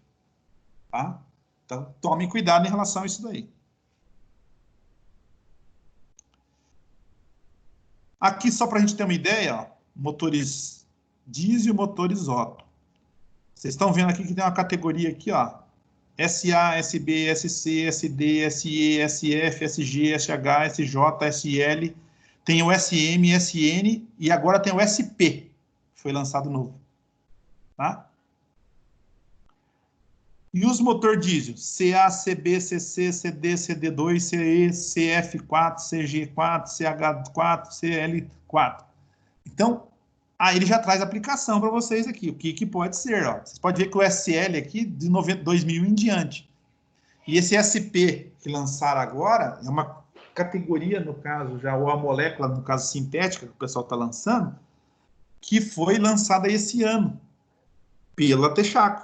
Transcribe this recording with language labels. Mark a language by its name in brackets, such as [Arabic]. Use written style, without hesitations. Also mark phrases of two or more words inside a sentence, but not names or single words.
[Portuguese] Tá? Então, tomem cuidado em relação a isso daí. Aqui, só para a gente ter uma ideia, ó, motores diesel e motores Otto. Vocês estão vendo aqui que tem uma categoria aqui, ó, SA, SB, SC, SD, SE, SF, SG, SH, SJ, SL, tem o SM, SN e agora tem o SP, foi lançado novo. Tá? E os motor diesel? CA, CB, CC, CD, CD2, CE, CF4, CG4, CH4, CL4. Então, aí ele já traz a aplicação para vocês aqui. O que pode ser? Ó. Vocês podem ver que o SL aqui, de 2000 em diante. E esse SP que lançaram agora, é uma categoria, no caso, já, ou a molécula, no caso, sintética, que o pessoal está lançando, que foi lançada esse ano, pela Texaco.